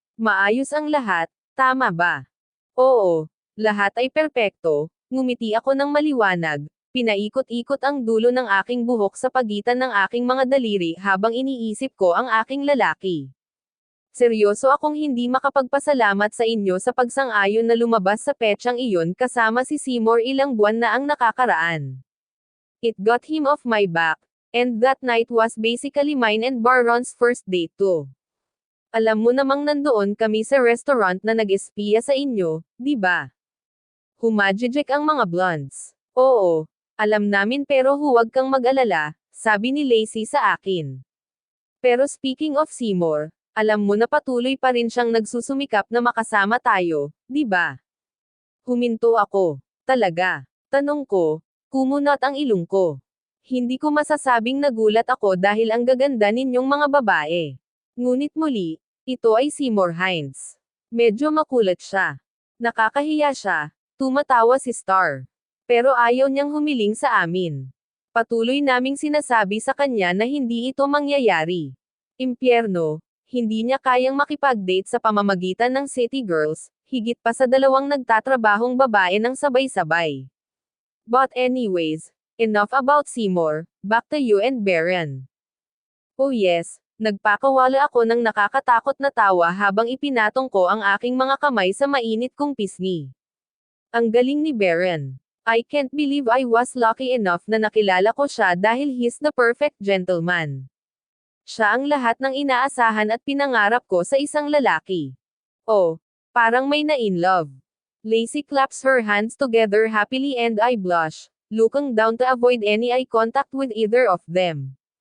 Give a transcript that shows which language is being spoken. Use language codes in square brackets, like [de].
[tl] Maayos ang lahat, tama ba? Oo, lahat ay perpekto, ngumiti ako ng maliwanag, pinaikot-ikot ang dulo ng aking buhok sa pagitan ng aking mga daliri habang iniisip ko ang aking lalaki. Seryoso akong hindi makapagpasalamat sa inyo sa pagsang-ayon na lumabas sa petsang iyon kasama si Seymour ilang buwan na ang nakakaraan. [en] It got him off my back, and that night was basically mine and Baron's first date too. [tl] Alam mo namang nandoon kami sa restaurant na nag-espiya sa inyo, di ba? Humajijek ang mga blondes. Oo, alam namin pero huwag kang mag-alala, sabi ni Lacey sa akin. Pero [en] speaking of [tl] Seymour, alam mo na patuloy pa rin siyang nagsusumikap na makasama tayo, di ba? Huminto ako. Talaga? Tanong ko, Kumunot ang ilong ko. Hindi ko masasabing nagulat ako dahil ang gaganda ninyong mga babae. Ngunit muli, ito ay Seymour Hines. Medyo makulat siya. Nakakahiya siya, tumatawa si Star. Pero ayaw niyang humiling sa amin. Patuloy naming sinasabi sa kanya na hindi ito mangyayari. Impyerno, hindi niya kayang makipag-date sa pamamagitan ng city girls, higit pa sa dalawang nagtatrabahong babae ng sabay-sabay. [en] But anyways, enough about Seymour, back to you and Baron. Oh yes, [tl] nagpakawala ako ng nakakatakot na tawa habang ipinatong ko ang aking mga kamay sa mainit kong pisngi. Ang galing ni Baron. [en] I can't believe I was lucky enough [tl] na nakilala ko siya dahil [en] he's the perfect gentleman. [tl] Siya ang lahat ng inaasahan at pinangarap ko sa isang lalaki. Oh, parang may na-in love. [en] Lacey claps her hands together happily and I blush, looking down to avoid any eye contact with either of them.